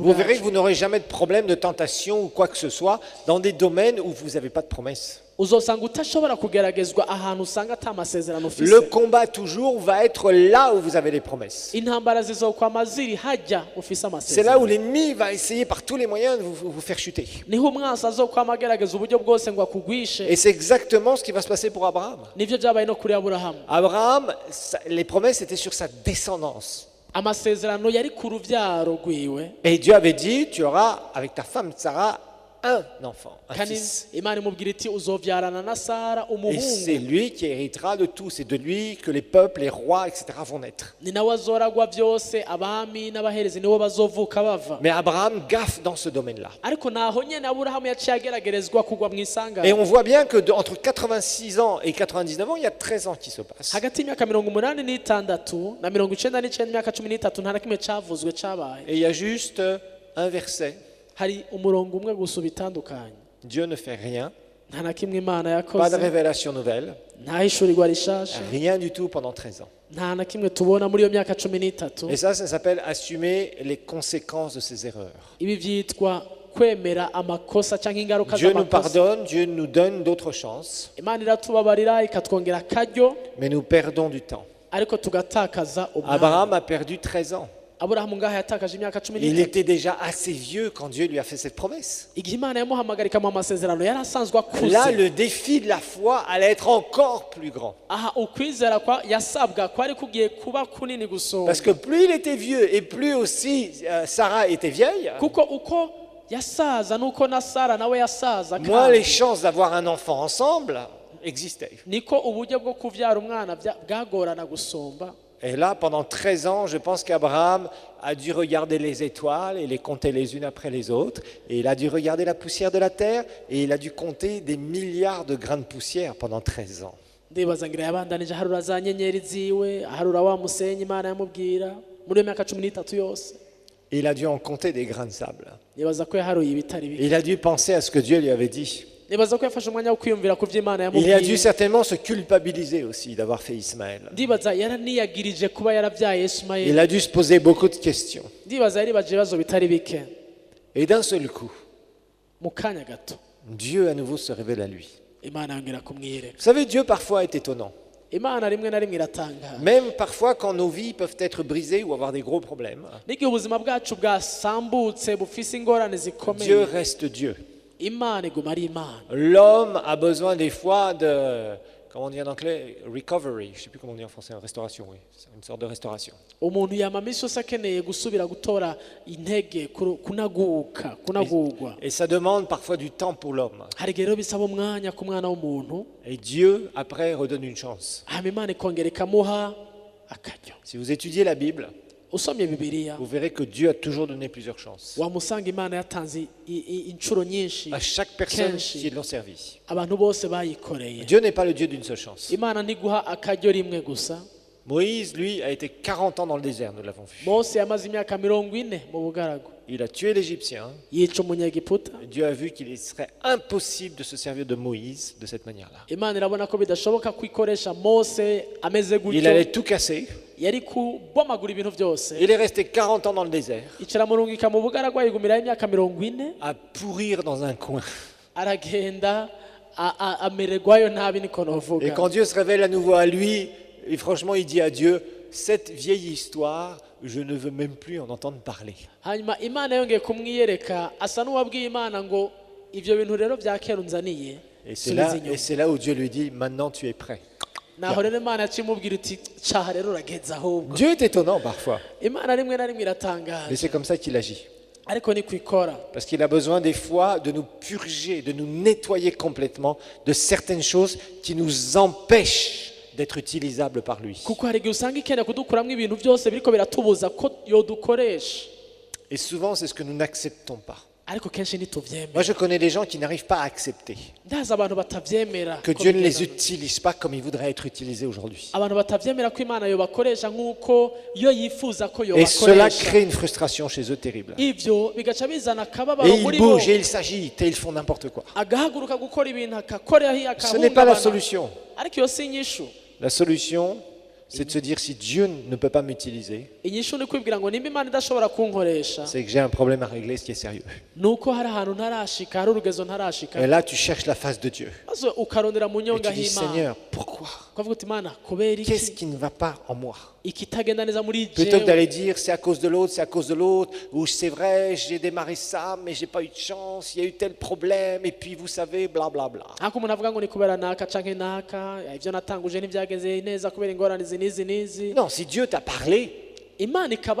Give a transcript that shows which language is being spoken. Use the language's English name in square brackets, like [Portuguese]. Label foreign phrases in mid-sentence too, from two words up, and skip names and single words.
[French] Vous verrez que [Rundi] bwacu. [French] vous n'aurez jamais de problème de tentation ou quoi que ce soit dans des domaines où vous n'avez pas de promesse. [Rundi] uzosanga utashobora kugeragezwa ahantu usanga ata masezerano ufise. [French] Le combat toujours va être là où vous avez les promesses. [Rundi] intambara zizokwama ziri hajya ufise [French] C'est là où [Rundi] amasezerano. [French] l'ennemi va essayer par tous les moyens de vous faire chuter. [Rundi] niho umwansi azokwama agerageza uburyo bwose ngo akugwishe. [French] Et c'est exactement ce qui va se passer pour Abraham. [Rundi] nivyo byabaye no kuri Aburahamu. [French] Abraham, les promesses étaient sur sa descendance. [Rundi] amasezerano yari ku rubyaro rwiwe, [French] Et Dieu avait dit, tu auras avec ta femme Sarah un enfant, un [Rundi] kandi [French] fils. [Rundi] Imana imubwira iti uzovyarana na Sara [French] Et c'est [Rundi] umuhungu, [French] lui qui héritera de tout. C'est de lui que les peuples, les rois, etc. vont naître. [Rundi] ni nawe azoragwa byose, abami n'abaherezi nibo bazovuka bava. [French] Mais Abraham gaffe dans ce domaine-là. [Rundi] ariko naho nyene Aburahamu yaciye ageragerezwa kugwa mu [French] Et [Rundi] isangano. [French] on voit bien que entre 86 ans et 99 ans, il y a 13 ans qui se passent. [Rundi] hagati y'imyaka 86 na 99 imyaka 13 nta na kimwe cavuzwe cabaye. [French] Et il y a juste un verset. [Rundi] hari umurongo umwe gusa bitandukanye. [French] Dieu ne fait rien. [Rundi] nta na kimwe Imana [French] Pas de [Rundi] yakoze, [French] révélation nouvelle. [Rundi] nta hishurirwa rishasha, [French] Rien du tout pendant 13 ans. [Rundi] nta na kimwe tubona muri iyo myaka 13. [French] Et ça s'appelle assumer les conséquences de ses erreurs. [Rundi] ibi vyitwa kwemera amakosa cyangwa ingaruka [French] Dieu nous [Rundi] z'amakosa. [French] pardonne, Dieu nous donne d'autres chances, [Rundi] Imana iratubabarira ikatwongera akaryo, [French] mais nous perdons du temps. [Rundi] ariko tugatakaza umwanya. [French] Abraham a perdu 13 ans. [Rundi] Aburahamu ngaha yatakaje imyaka [French] Il [Rundi] 13. [French] était déjà assez vieux quand Dieu lui a fait cette promesse. [Rundi] igihe Imana yamuhamagarika mu masezerano yari asanzwe akuze. [French] Là, le défi de la foi allait être encore plus grand. [Rundi] aha ukwizera kwa yasabwa kwari kugiye kuba kunini gusumba, [French] Parce que plus il était vieux et plus aussi Sarah était vieille, [Rundi] kuko uko yasaza nuko na Sara nawe yasaza, [French] moins les [Rundi] kandi [French] chances d'avoir un enfant ensemble existaient. [Rundi] niko uburyo bwo kuvyara umwana bwagorana gusumba. [French] Et là, pendant 13 ans, je pense qu'Abraham a dû regarder les étoiles et les compter les unes après les autres. Et il a dû regarder la poussière de la terre et il a dû compter des milliards de grains de poussière pendant 13 ans. [Rundi] ndibaza ngira yabandanije aharura za nyenyeri ziwe, aharura wa musenyi Imana yamubwira muri iyo myaka 13 yose. [French] Et il a dû en compter des grains de sable. [Rundi] nibaza ko yaharuye ibitari [French] Et [Rundi] bike. [French] il a dû penser à ce que Dieu lui avait dit. [Rundi] nibaza ko yafashe umwanya wo kwiyumvira ku byo Imana [French] Il a dû [Rundi] yamubwiye. [French] certainement se culpabiliser aussi d'avoir fait Ismaël. [Rundi] ndibaza yaraniyagirije kuba yaravyaye [French] Il [Rundi] Ismaeli. [French] a dû se poser beaucoup de questions. [Rundi] ndibaza yaribaje ibibazo bitari bike. [French] Et d'un seul coup, [Rundi] mu kanya gato [French] Dieu à nouveau se révèle à lui. [Rundi] Imana yongera kumwireka. [French] Vous savez, Dieu parfois est étonnant. [Rundi] Imana rimwe na rimwe iratangara. [French] Même parfois quand nos vies peuvent être brisées ou avoir des gros problèmes, [Rundi] n'igihe ubuzima bwacu bwasambutse bufise ingorane [French] Dieu [Rundi] zikomeye, [French] reste Dieu. [Rundi] Imana iguma ari Imana. [French] L'homme a besoin des fois de, comment on dit en anglais, recovery, je ne sais plus comment on dit en français, restauration, oui, c'est une sorte de restauration. [Rundi] umuntu yama misi yose akeneye gusubira gutora intege, kunagurwa. [French] Et ça demande parfois du temps pour l'homme. [Rundi] hari igihe rero bisaba umwanya ku mwana w'umuntu, [French] Et Dieu, après, redonne une chance. [Rundi] hama Imana ikongera ikamuha akaryo. [French] Si vous étudiez la Bible, [Rundi] usomye Bibiliya [French] vous verrez que Dieu a toujours donné plusieurs chances [Rundi] wamusanga Imana yatanze inshuro nyinshi [French] à chaque personne [Rundi] kenshi [French] qui l'ont servi. [Rundi] abantu bose bayikoreye. [French] Dieu n'est pas le Dieu d'une seule chance. [Rundi] Imana ntiguha akaryo rimwe gusa. [French] Moïse, lui, a été 40 ans dans le désert, nous l'avons vu. [Rundi] Mose yamaze imyaka 40 mu bugaragu, [French] Il a tué l'Égyptien. [Rundi] yica umunyegiputa. [French] Dieu a vu qu'il serait impossible de se servir de Moïse de cette manière-là. [Rundi] Imana irabona ko bidashoboka kwikoresha Mose ameze [French] Il [Rundi] gutyo, [French] allait tout casser. [Rundi] yari kubomagura ibintu byose. [French] Il est resté 40 ans dans le désert, [Rundi] icara murungika mu bugaragu ayigumiraho imyaka 40, [French] à pourrir dans un coin. [Rundi] aragenda amererwayo nabi niko [French] Et [Rundi] novuga. [French] quand Dieu se révèle à nouveau à lui, et franchement, il dit à Dieu, cette vieille histoire, je ne veux même plus en entendre parler. [Rundi] Hanyuma Imana yongeye kumwiyereka asa n'uwabwiye Imana ngo ivyo bintu rero vya kera unzaniye [French] Et [Rundi] subiza inyuma. [French] c'est là où Dieu lui dit, maintenant tu es prêt. [Rundi] Naho rero Imana yacimubwira iti caha rero urageze ahubwo. [French] Dieu est étonnant parfois, [Rundi] Imana rimwe na rimwe [French] mais [Rundi] iratangaje [French] c'est comme ça qu'il agit. [Rundi] ariko ni kwikora. [French] Parce qu'il a besoin des fois de nous purger, de nous nettoyer complètement de certaines choses qui nous empêchent d'être utilisables par lui. [Rundi] Kuko hari igihe usanga ikeneye kudukuramwo ibintu byose biriko biratubuza ko yodukoresha [French] Et souvent, c'est ce que nous n'acceptons pas. [Rundi] ariko kenshi ntituvyemera. [French] Moi, je connais des gens qui n'arrivent pas à accepter [Rundi] Ndazi abantu batavyemera [French] que [Rundi] ko [French] Dieu ne les [Rundi] bigenda. [French] utilise pas comme il voudrait être utilisé aujourd'hui. [Rundi] Abantu batavyemera ko Imana yobakoresha nk'uko yo yifuza ko [French] Et cela [Rundi] yobakoresha. [French] crée une frustration chez eux terrible. [Rundi] Ivyo bigaca bizana akababaro [French] Et ils [Rundi] muri bo, [French] bougent et ils s'agitent et ils font n'importe quoi. [Rundi] agahaguruka gukora ibintu akakorera hi [French] Ce n'est pas la [Rundi] akahungabana. [French] solution. [Rundi] Ariko iyo si inyishu. [French] La solution, c'est de se dire si Dieu ne peut pas m'utiliser, [Rundi] Inyishu ni kwibwira ngo nimba Imana idashobora kunkoresha [French] c'est que j'ai un problème à régler, ce qui est sérieux. [Rundi] nuko hari ahantu ntarashika, hari urugezo [French] Et [Rundi] ntarashika, [French] là, tu cherches la face de Dieu. [Rundi] maze ukarondera mu [French] Et [Rundi] nyonga [French] tu dis, [Rundi] h'Imana [French] Seigneur, pourquoi? [Rundi] ukavuga uti Imana kubera [French] Qu'est-ce [Rundi] iki [French] qui ne va pas en moi? [Rundi] ikitagenda neza muri [French] Plutôt que [Rundi] jewe. [French] d'aller dire c'est à cause de l'autre, c'est à cause de l'autre, ou c'est vrai, j'ai démarré ça, mais j'ai pas eu de chance, il y a eu tel problème, et puis vous savez, blablabla. [Rundi] ariko umuntu avuga ngo ni kubera naka canke naka, ivyo natanguje ntivyageze neza kubera ingorane izi n'izi n'izi. [French] Non, si Dieu t'a parlé [Rundi] Imana ikaba